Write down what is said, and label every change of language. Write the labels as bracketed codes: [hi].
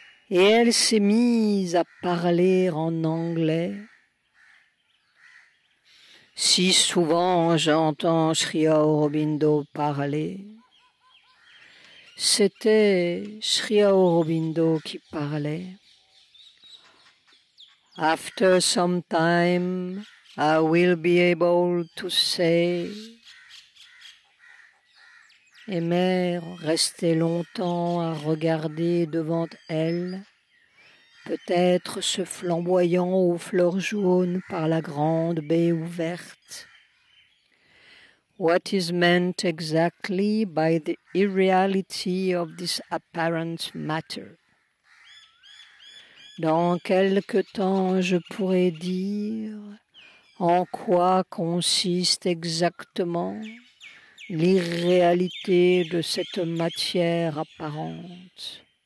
[fr] Et elle s'est mise à parler en anglais. Si souvent j'entends Sri Aurobindo parler. C'était Sri Aurobindo qui parlait. [en] After some time, I will be able to say. [fr] Et Mère restait longtemps à regarder devant elle, peut-être se flamboyant aux fleurs jaunes par la grande baie ouverte. [en] What is meant exactly by the irreality of this apparent matter? [fr] Dans quelque temps, je pourrais dire en quoi consiste exactement l'irréalité de cette matière apparente.